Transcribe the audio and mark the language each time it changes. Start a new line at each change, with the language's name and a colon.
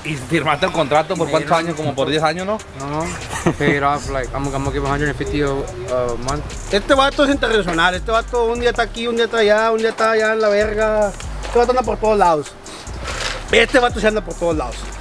Spanish: Y firmaste el contrato por cuántos años, como por 10 años, ¿no?
English: No. Pay it off. Like I'm gonna give 150 a month.
Spanish: Este vato es internacional. Este vato un día está aquí, un día está allá, un día está allá en la verga. Este vato anda por todos lados. Este vato se anda por todos lados.